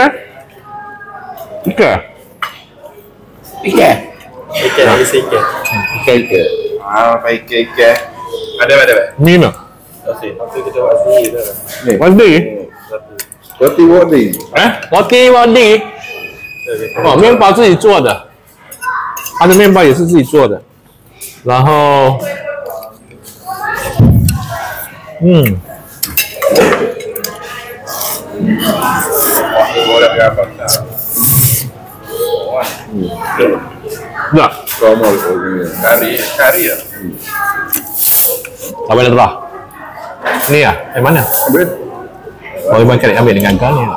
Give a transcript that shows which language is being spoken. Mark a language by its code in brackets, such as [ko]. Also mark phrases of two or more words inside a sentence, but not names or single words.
[ms] Ikan? Ikan. Ada. Mina? Nanti kita buat sendiri dah. Wadi? Roti wadi. Roti wadi? [zh] 面包自己做的，它的面包也是自己做的。然后，ya, [ms] Sama kari ya. apa yang terah? Ni ya, yang mana? Ambil. Oh, Iban cari ambil dengan kan ni.